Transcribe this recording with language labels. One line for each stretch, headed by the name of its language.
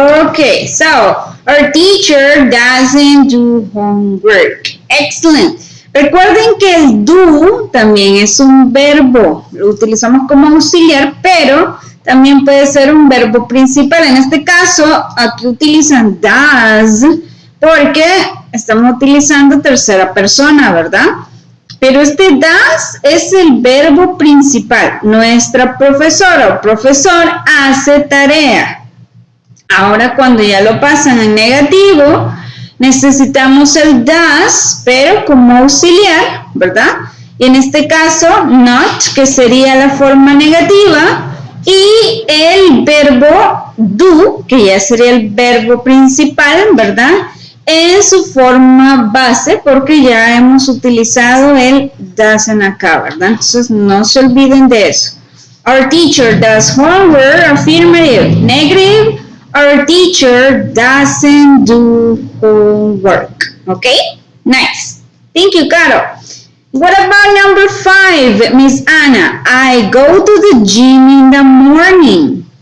English: Okay, so our teacher doesn't do homework. Excellent.
Spanish: Recuerden que el do también es un verbo. Lo utilizamos como auxiliar, pero también puede ser un verbo principal. En este caso, aquí utilizan does porque estamos utilizando tercera persona, ¿verdad? Pero este does es el verbo principal. Nuestra profesora o profesor hace tarea. Ahora cuando ya lo pasan en negativo, necesitamos el does, pero como auxiliar, ¿verdad? Y en este caso, not, que sería la forma negativa, y el verbo do, que ya sería el verbo principal, ¿verdad? En su forma base, porque ya hemos utilizado el doesn't acá, ¿verdad? Entonces, no se olviden de eso.
English: Our teacher does homework, affirmative. Negative, our teacher doesn't do homework. Okay? Nice. Thank you, Caro. What about number 5, Miss Anna? I go to the gym in the morning.